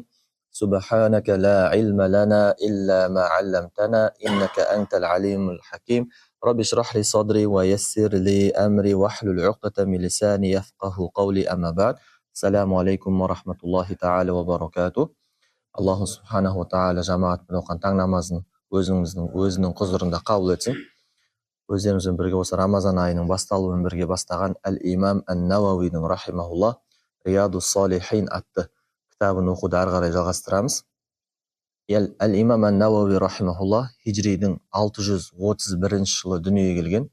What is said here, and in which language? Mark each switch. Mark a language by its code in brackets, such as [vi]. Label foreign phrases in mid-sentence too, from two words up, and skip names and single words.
[ar] سبحانك لا علم لنا إلا ما علمتنا إنك أنت العليم الحكيم. رب اشرح لي صدري ويسر لي أمري واحلل عقدة من لساني يفقهوا قولي أما بعد. السلام عليكم ورحمة الله تعالى وبركاته. الله سبحانه وتعالى [uz] jamoat bilan o'qigan tang namozini o'zining huzurida qabul etsin. [kk] Өздеріңізбен бірге осы Рамазан айының басталуымен бірге бастаған Әл-Имам Ан-Науауидің рахимахуллах Риядус Салихин атты кітабын оқуды ары қарай жалғастырамыз. Әл-Имам Ан-Науауи рахимахуллах хижридің 631 жылы дүниеге келген.